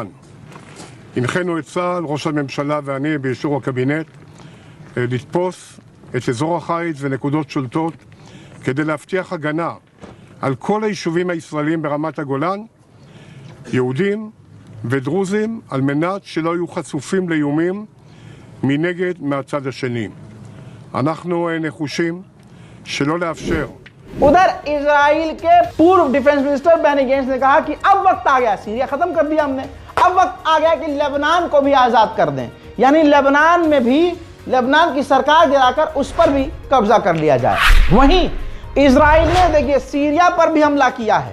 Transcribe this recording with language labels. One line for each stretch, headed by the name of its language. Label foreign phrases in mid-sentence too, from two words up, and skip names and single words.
Hebrew: הנחינו את צה"ל, ראש הממשלה ואני באישור הקבינט, לתפוס את אזור החיץ ונקודות שולטות כדי להבטיח הגנה על כל היישובים הישראלים ברמת הגולן, יהודים ודרוזים, על מנת שלא יהיו חשופים לאיומים מנגד מהצד השני. אנחנו נחושים שלא לאפשר.
Hindi: उधर इजराइल के पूर्व
English: defense minister
Hindi: बेनी गेंट्स ने कहा कि अब वक्त आ गया, सीरिया खत्म कर दिया हमने, अब वक्त आ गया कि लेबनान को भी आजाद कर दें, यानी लेबनान में भी लेबनान की सरकार गिराकर उस पर भी कब्जा कर लिया जाए। वहीं इजराइल ने देखिए सीरिया पर भी हमला किया है।